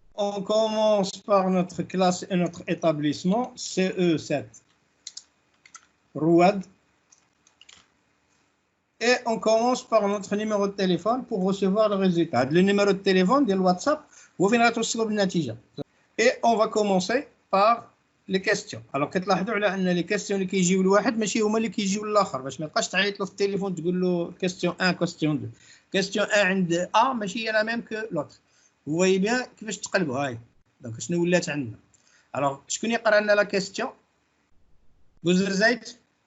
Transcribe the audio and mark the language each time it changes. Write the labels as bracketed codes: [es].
[fr] On commence par notre classe et notre établissement, CE7 Rouad. Et on commence par notre numéro de téléphone pour recevoir le résultat. Le numéro de téléphone de WhatsApp, vous venez [ar] توصلوا بالنتيجة. [fr] Et on va commencer par les questions. [ar] Alors كتلاحظوا على ان les questions اللي كيجيو لواحد ماشي هما اللي كيجيو للاخر باش ما يبقاش تعيط له في التليفون تقول له question 1 question 2. [fr] Question 1 عند A ماشي هي la même que l'autre. Vous voyez bien كيفاش تقلبوا هاي. [ar] دونك شنو ولات عندنا. Alors شكون يقرا لنا la question؟ بوزرزايت؟